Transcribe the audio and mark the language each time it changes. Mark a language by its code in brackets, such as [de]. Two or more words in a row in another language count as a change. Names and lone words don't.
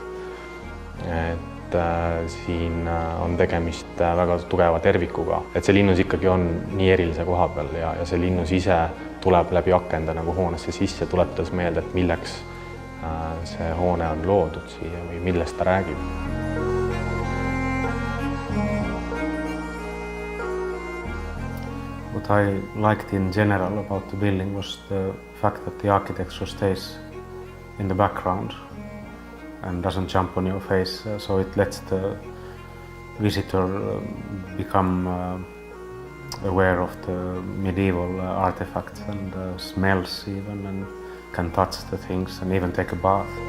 [et] Et siin on tegemist väga tugeva tervikuga, et see linnus ikkagi on nii erilise koha peal ja see linnus ise tuleb läbi akenda nagu hoonesse sisse, tuletas meelde, et milleks see hoone on loodud siia või millest ta räägib. [en] What I liked in general about the building was the fact that the architecture stays in the background and doesn't jump on your face, so it lets the visitor become aware of the medieval artifacts and smells even, and can touch the things and even take a bath.